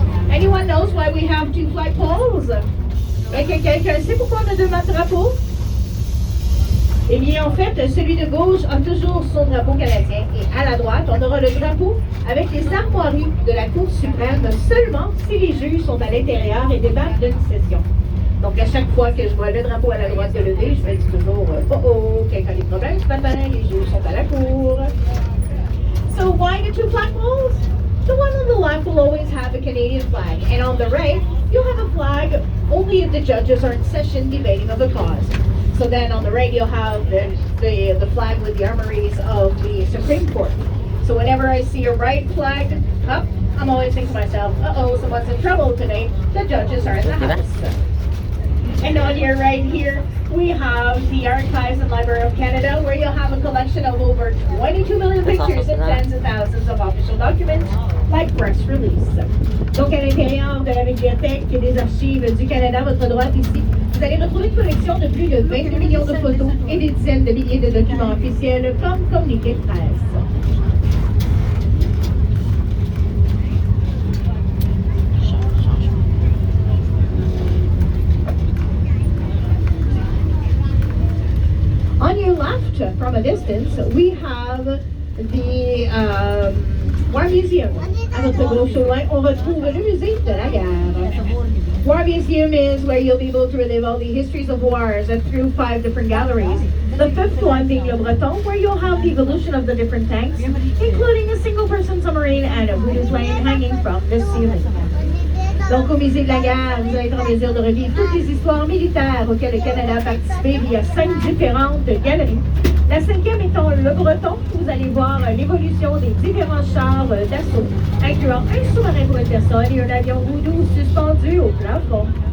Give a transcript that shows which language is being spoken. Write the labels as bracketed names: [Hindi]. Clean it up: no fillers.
[English] Anyone knows why we have 2 flagpoles? [French] Est-ce que quelqu'un sait pourquoi on a 2 drapeaux? Eh bien, en fait, celui de gauche a toujours son drapeau canadien et à la droite, on aura le drapeau avec les armoiries de la Cour suprême seulement si les juges sont à l'intérieur et débattent d'une session. Donc, à chaque fois que je vois le drapeau à la droite se lever, je me dis toujours quelqu'un a des problèmes ce matin, les juges sont à la cour. [English] So, why the 2 flagpoles? The one on the left will always have a Canadian flag, and on the right, you'll have a flag only if the judges are in session debating of a cause. So then on the right, you'll have the flag with the armories of the Supreme Court. So whenever I see a right flag up, I'm always thinking to myself, uh-oh, someone's in trouble today. The judges are in the house. And on your right here, we have the Archives and Library of Canada, where you'll have a collection of over 22 million pictures and tens of thousands of official documents, like press release. [French] Donc, à l'intérieur de la Bibliothèque et des Archives du Canada, à votre droite ici, vous allez retrouver une collection de plus de 22 millions de photos et des dizaines de milliers de documents officiels comme communiqués de presse. [English] On your left, from a distance, we have the War Museum. [French] À votre gauche au loin, on retrouve le musée de la guerre. [English] War Museum is where you'll be able to relive all the histories of wars through 5 different galleries. The 5th one being Le Breton, where you'll have the evolution of the different tanks, including a single-person submarine and a wooden plane hanging from the ceiling. [French] Donc, au Musée de la guerre, vous allez être en mesure de revivre toutes les histoires militaires auxquelles le Canada a participé via 5 différentes galeries. La 5e étant le Breton, où vous allez voir l'évolution des différents chars d'assaut, incluant un sous-marin pour une personne et un avion Voodoo suspendu au plafond.